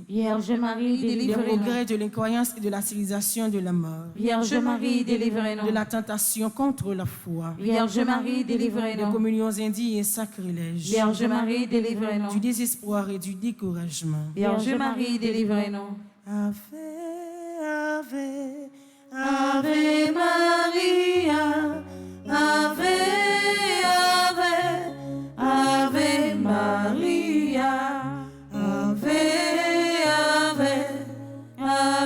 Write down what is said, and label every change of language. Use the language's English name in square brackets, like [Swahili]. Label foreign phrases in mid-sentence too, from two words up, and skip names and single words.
[French] Vierge Marie, des Délivrez-nous. regrets de l'incroyance et de la civilisation de la mort, Vierge Marie, de délivrez-nous. la tentation contre la foi, Vierge Marie, des délivrez-nous. communions indignes et sacrilèges, Vierge Marie, délivrez-nous. du désespoir et du découragement. Vierge Marie, délivrez-nous. [Latin] Ave, Ave, Ave Maria, Ave, Ave, Ave Maria, Ave, Ave, Ave